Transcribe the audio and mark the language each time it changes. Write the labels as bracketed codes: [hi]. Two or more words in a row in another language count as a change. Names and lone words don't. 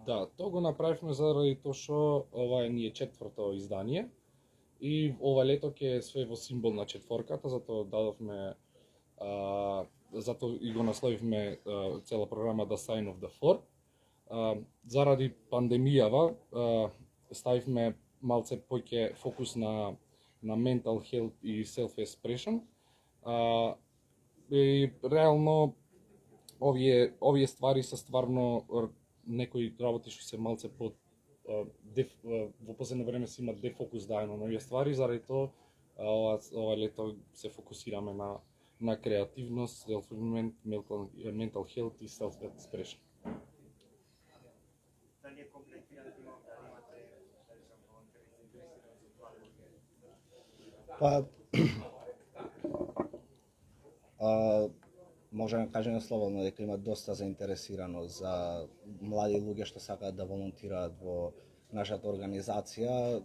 [mk] Да, тоа го направивме заради тоа што ова е ние 4-то издание и ова лето ќе е све во символ на четворката, затоа дадовме затоа и го насловивме цела програма The Sign of the Four. Заради пандемијава ставивме малце повеќе фокус на [en] mental health [mk] и self-expression. И реално овие ствари се стварно некои работи што се малце во последно време се има дефокус даено на овие ствари, заради тоа ова лето се фокусираме на креативност, [en] self-improvement, mental health и self-expression. [mk] Дали е комплектиран тимот, дали имате Па, можеме да кажеме слободно дека има доста заинтересирано за млади луѓе што сакаат да волонтираат во нашата организација.